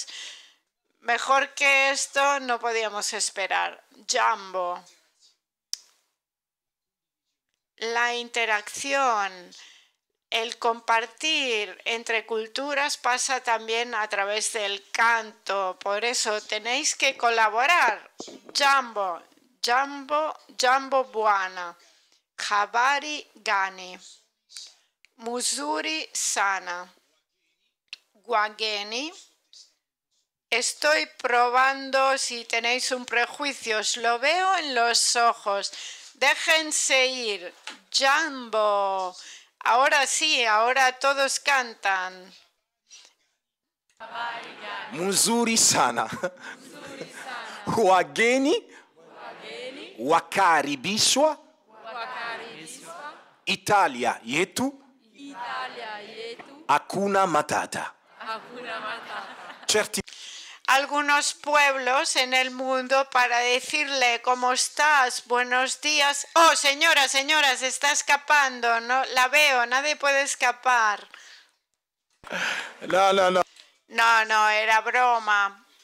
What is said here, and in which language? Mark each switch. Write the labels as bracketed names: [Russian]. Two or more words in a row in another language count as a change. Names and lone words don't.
[Spanish] Mejor que esto no podíamos esperar. Jambo. La interacción, el compartir entre culturas pasa también a través del canto. Por eso tenéis que colaborar. [Swahili] Jambo. Jambo, jambo buana. Habari gani. Muzuri sana. Wageni. [Spanish] Estoy probando si tenéis un prejuicio. Os lo veo en los ojos. Déjense ir. Jambo. Ahora sí, ahora todos cantan. [Swahili] Muzuri sana. Wageni. Wakaribishwa. Italia yetu. Hakuna matata. [Spanish] Certi Algunos pueblos en el mundo para decirle ¿cómo estás? Buenos días. Oh, señora, señora, se está escapando. No, la veo, nadie puede escapar. No. No, era broma.